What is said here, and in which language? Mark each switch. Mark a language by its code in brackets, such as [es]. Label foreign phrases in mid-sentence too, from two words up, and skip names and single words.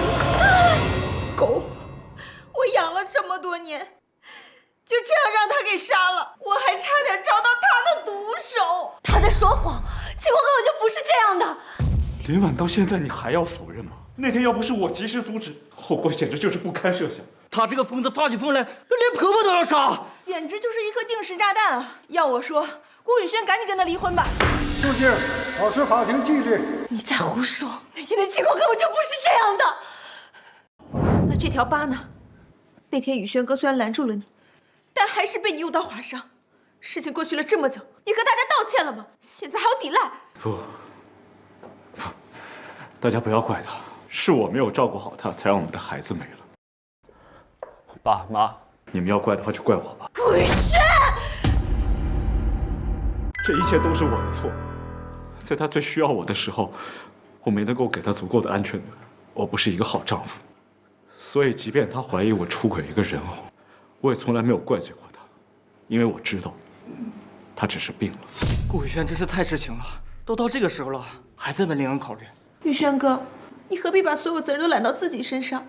[zh] 狗，我養了這麼多年，就這樣讓他給殺了，我還差點找到他的毒手。他在說謊，情況根本就不是這樣的。林婉，到現在你還要否認嗎？那天要不是我及時阻止，後果簡直就是不堪設想。他這個瘋子發起瘋來，連婆婆都要殺，簡直就是一顆定時炸彈啊！要我說，顧宇軒趕緊跟他離婚吧。肅靜，保持法庭紀律。你在胡說，那天的情況根本就不是這樣的。那這條疤呢？那天宇軒哥雖然攔住了你，但還是被你用刀劃傷。事情過去了這麼久，你和大家道歉了嗎？現在還要抵賴？不，大家不要怪他，是我沒有照顧好他，才讓我們的孩子沒了。爸媽，你們要怪的話就怪我吧。顧宇軒，這一切都是我的錯，在他最需要我的時候，我沒能夠給他足夠的安全感，我不是一個好丈夫。所以，即便他懷疑我出軌一個人偶，我也從來沒有怪罪過他，因為我知道，他只是病了。顧宇軒真是太痴情了，都到這個時候了，還在為林恩考慮。宇軒哥，你何必把所有責任都攬到自己身上？